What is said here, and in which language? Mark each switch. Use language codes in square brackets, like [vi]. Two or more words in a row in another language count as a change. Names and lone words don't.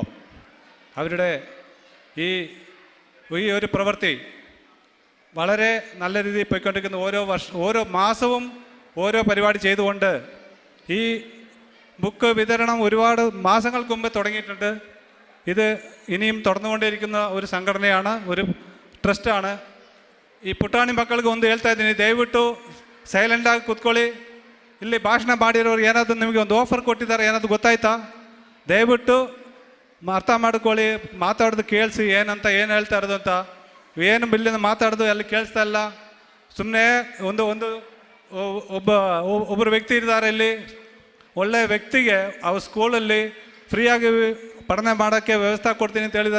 [ml] അവരുടെ ഈ ഒരു പ്രവൃത്തി വളരെ നല്ല രീതിയിൽ പോയിക്കൊണ്ടിരിക്കുന്ന ഓരോ മാസവും ഓരോ പരിപാടി ചെയ്തുകൊണ്ട് ഈ ബുക്ക് വിതരണം ഒരുപാട് മാസങ്ങൾക്ക് മുമ്പ് തുടങ്ങിയിട്ടുണ്ട്. ഇത് ഇനിയും തുടർന്നുകൊണ്ടിരിക്കുന്ന ഒരു സംഘടനയാണ്, ഒരു ಟ್ರಸ್ಟಾണ്. [kn] ಈ ಪುಟಾಣಿ ಮಕ್ಕಳಿಗೆ ಒಂದು ಹೇಳ್ತಾ ಇದ್ದೀನಿ, ದಯವಿಟ್ಟು ಸೈಲೆಂಟಾಗಿ ಕೂತ್ಕೊಳ್ಳಿ. ಇಲ್ಲಿ ಭಾಷಣ ಮಾಡಿರೋರು ಏನಾದರೂ ನಿಮಗೆ ಒಂದು ಆಫರ್ ಕೊಟ್ಟಿದ್ದಾರೆ, ಏನಾದರೂ ಗೊತ್ತಾಯ್ತಾ? ದಯವಿಟ್ಟು ಅರ್ಥ ಮಾಡ್ಕೊಳ್ಳಿ, ಮಾತಾಡೋದು ಕೇಳಿಸಿ ಏನು ಹೇಳ್ತಾ ಇರೋದು ಅಂತ. ಏನು ಬಿಲ್ಲಿಂದ ಮಾತಾಡೋದು ಅಲ್ಲಿ ಕೇಳಿಸ್ತಾ ಇಲ್ಲ. ಸುಮ್ಮನೆ ಒಬ್ಬರು ವ್ಯಕ್ತಿ ಇದ್ದಾರೆ ಇಲ್ಲಿ, ಒಳ್ಳೆಯ ವ್ಯಕ್ತಿಗೆ ಅವ್ರ ಸ್ಕೂಲಲ್ಲಿ ಫ್ರೀಯಾಗಿ ಪಠನೆ ಮಾಡೋಕ್ಕೆ ವ್ಯವಸ್ಥೆ ಕೊಡ್ತೀನಿ ಅಂತ ಹೇಳಿದ್ದಾರೆ.